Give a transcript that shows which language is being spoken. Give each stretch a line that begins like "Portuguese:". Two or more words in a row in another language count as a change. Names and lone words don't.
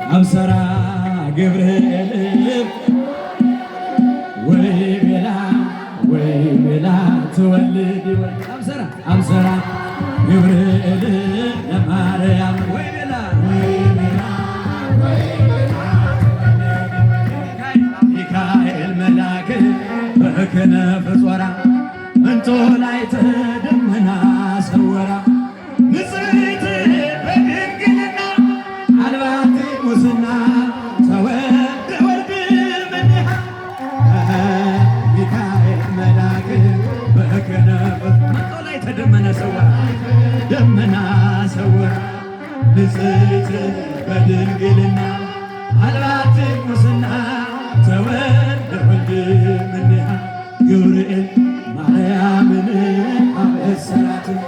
Geez: አብሰራ ገብርኤል ወይ ቤላ ትወልድ አብሰራ ገብርኤል ለማርያም ወይ ቤላ ሚካኤል መልአክ በክነፍ ጾራ እንጦላዕተ ደመና ሰወራ ንጽሕት በድንግልና አልባቲ ሙስና ተወልደ ወልድ እምኔሃ ሚካኤል መልአክ በክነፍ እንጦላዕተ ደመና ሰወራ ንጽሕት በድንግልና አልባቲ ሙስና ተወልደ ወልድ እምኔሃ ገብርኤል
Amharic: ማርያምን አበሰራት